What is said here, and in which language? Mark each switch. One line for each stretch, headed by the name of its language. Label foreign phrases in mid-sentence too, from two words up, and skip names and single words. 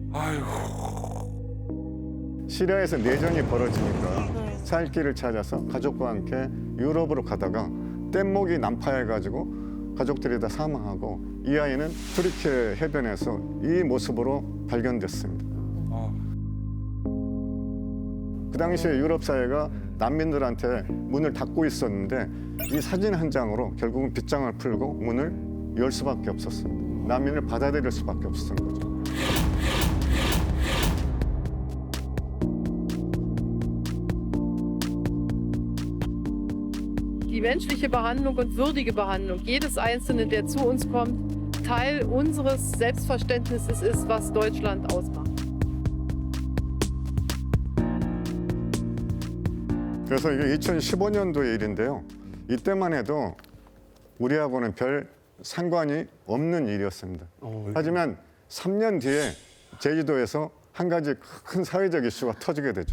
Korean: 시리아에서 내전이 벌어지니까 살 길을 찾아서 가족과 함께 유럽으로 가다가 뗏목이 난파해가지고 가족들이 다 사망하고 이 아이는 튀르키예 해변에서 이 모습으로 발견됐습니다. 당시에 유럽 사회가 난민들한테 문을 닫고 있었는데 이 사진 한 장으로 결국은 빗장을 풀고 문을 열 수밖에 없었습니다. 난민을 받아들일 수밖에 없었던 거죠.
German: Die menschliche Behandlung und würdige Behandlung jedes Einzelnen, der zu uns kommt, Teil unseres Selbstverständnisses ist, was Deutschland ausmacht.
Korean: 그래서 이게 2015년도의 일인데요. 이때만 해도 우리하고는 별 상관이 없는 일이었습니다. 하지만 3년 뒤에 제주도에서 한 가지 큰 사회적 이슈가 터지게 되죠.